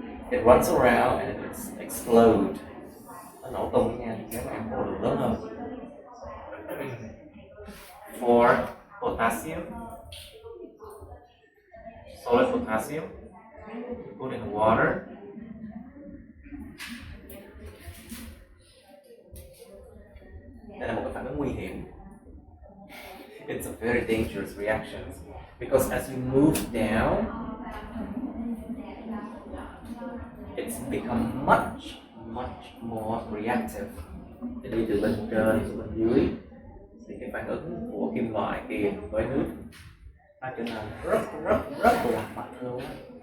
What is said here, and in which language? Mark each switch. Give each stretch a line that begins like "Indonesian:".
English: It runs around and it explodes.
Vietnamese: Nó nổ tung nha, nếu mà em có lượng lớn hơn.
English: For potassium, solid potassium, you put in water.
Vietnamese: Đây là một cái phản ứng nguy hiểm.
English: It's a very dangerous reaction because as you move down, it's become much more reactive.
Vietnamese: Thì đi từ bên trên xuống bên dưới thì cái phản ứng của kim loại kia với nước nó trở nên rất là mạnh luôn á.